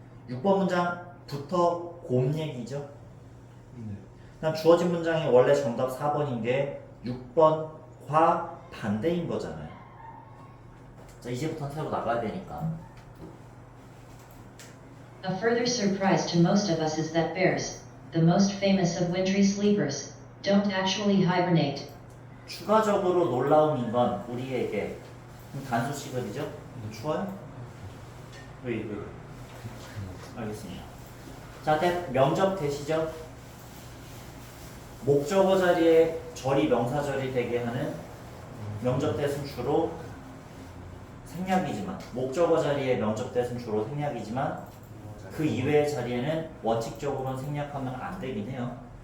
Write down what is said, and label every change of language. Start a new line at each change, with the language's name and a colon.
Korean: 6번 문장부터 곰 얘기죠. 그냥 주어진 문장이 원래 정답 4번인 게 6번과 반대인 거잖아요. 자, 이제부터 새로 나가야 되니까.
English: A further surprise to most of us is that bears, the most famous of wintry sleepers, don't actually hibernate.
Korean: 추가적으로 놀라움인 건 우리에게 단수 시거리죠? 추워요? 왜? 알겠습니다. 자, 명적 되시죠? 목적어 자리에 절이 명사절이 되게 하는 명적 대은 주로 생략이지만 목적어 자리에 명적 대은 주로 생략이지만 그 이외의 자리에는 원칙적으로는 생략하면 안 되긴 해요.